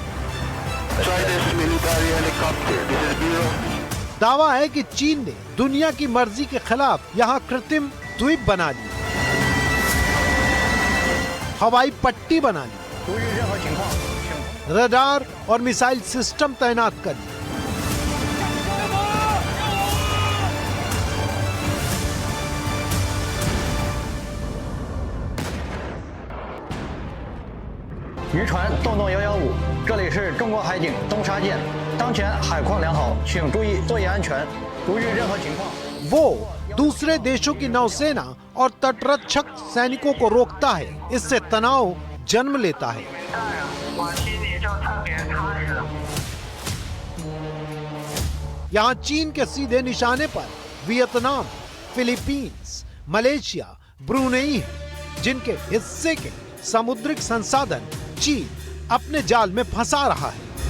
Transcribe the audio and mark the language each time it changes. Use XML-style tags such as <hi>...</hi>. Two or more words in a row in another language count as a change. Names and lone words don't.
<hi>दावा है कि चीन ने दुनिया की मर्जी के खिलाफ यहाँ कृत्रिम द्वीप बना ली, हवाई पट्टी बना ली, रडार और मिसाइल सिस्टम तैनात कर ली।</hi> <zh>渔船洞洞115，这里是中国海警东沙舰，当前海况良好，请注意作业安全，如遇任何情况。</zh> <hi>वो दूसरे देशों की नौसेना और तटरक्षक सैनिकों को रोकता है। इससे तनाव जन्म लेता है। यहाँ चीन के सीधे निशाने पर वियतनाम, फिलीपींस, मलेशिया, ब्रुनेई है, जिनके हिस्से के समुद्रिक संसाधन चीन अपने जाल में फंसा रहा है।</hi>